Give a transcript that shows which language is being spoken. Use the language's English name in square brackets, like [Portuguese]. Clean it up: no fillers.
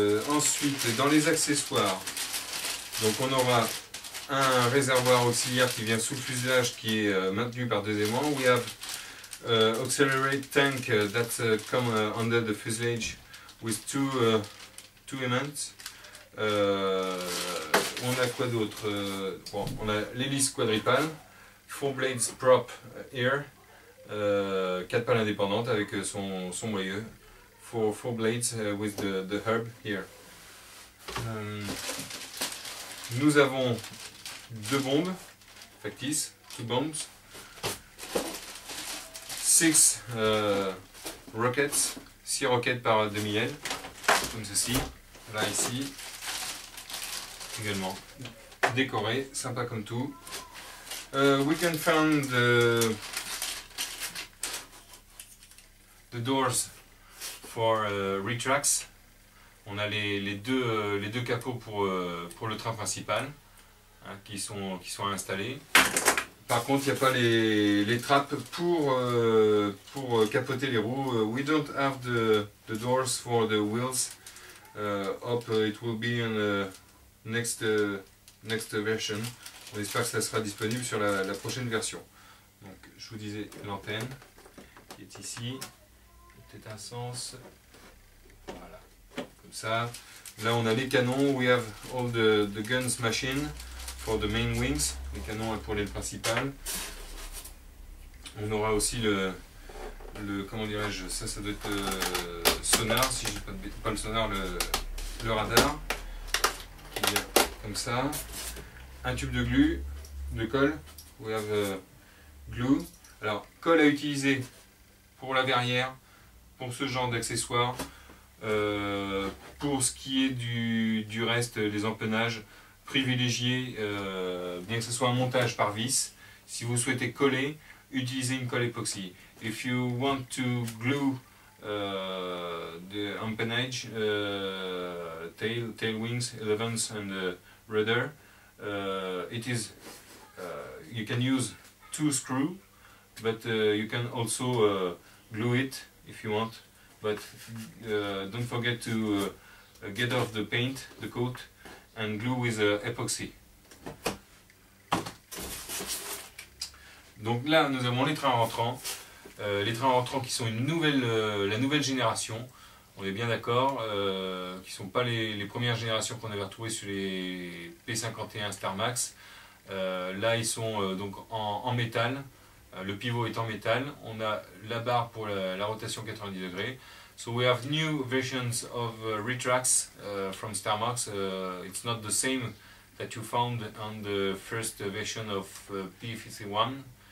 [French] Ensuite, dans les accessoires, donc on aura un réservoir auxiliaire qui vient sous le fuselage qui est maintenu par deux aimants. [English] We have auxiliary tank that come under the fuselage with two aimants. [French] On a quoi d'autre? Bon, on a l'hélice quadripale, [English] 4 blades prop here. [French] 4 pales indépendantes avec son moyeu. [English] 4 blades with the hub here. [French] Nous avons deux bombes factices, [English] 2 bombs. 6 rockets, [French] 6 roquettes par demi-aile, comme ceci. Là, ici, également décoré, sympa comme tout. [English] We can find the doors for retracts. [French] On a les deux capots pour le train principal, hein, qui sont installés. Par contre, il n'y a pas les trappes pour capoter les roues. [English] We don't have the doors for the wheels. Hope it will be in the next version. [French] On espère que ça sera disponible sur la prochaine version. Donc, je vous disais l'antenne qui est ici. Peut-être un sens. Voilà, comme ça. Là, on a les canons. [English] We have all the guns machine for the main wings. [French] Les canons pour l'aile principale. On aura aussi le comment dirais-je, ça doit être sonar, si je dis pas le sonar, le radar. Qui vient comme ça. Un tube de glue, de colle. [English] We have glue. [French] Alors, colle à utiliser pour la verrière, pour ce genre d'accessoires. Pour ce qui est du reste, les empennages, privilégiez, bien que ce soit un montage par vis. Si vous souhaitez coller, utilisez une colle époxy. [English] If you want to glue the empennage, tail wings, 11s and rudder, it is you can use 2 screws, but you can also glue it if you want. But don't forget to get off the paint, the coat, and glue with epoxy. [French] Donc là, nous avons les trains rentrants. Les trains rentrants qui sont la nouvelle génération. On est bien d'accord, qui ne sont pas les premières générations qu'on avait retrouvées sur les P51 Star Max. Là, ils sont donc en métal. Le pivot est en métal. On a la barre pour la rotation 90 degrés. [English] So we have new versions of retracts from Star Max. It's not the same that you found on the first version of P51.